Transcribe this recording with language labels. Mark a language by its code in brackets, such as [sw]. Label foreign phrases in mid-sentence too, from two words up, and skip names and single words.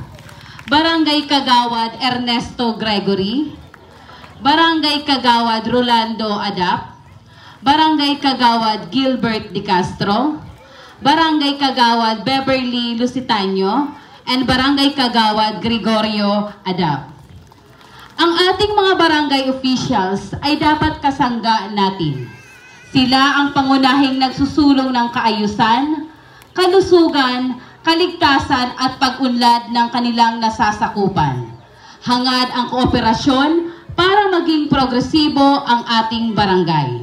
[tl] Barangay Kagawad Ernesto Gregory. Barangay Kagawad Rolando Adap. Barangay Kagawad Gilbert De Castro. Barangay Kagawad Beverly Lusitano. And Barangay Kagawad Gregorio Adap. Ang ating mga barangay officials ay dapat kasangga natin. Sila ang pangunahing nagsusulong ng kaayusan, kalusugan, kaligtasan at pag-unlad ng kanilang nasasakupan. Hangad ang kooperasyon para maging progresibo ang ating barangay.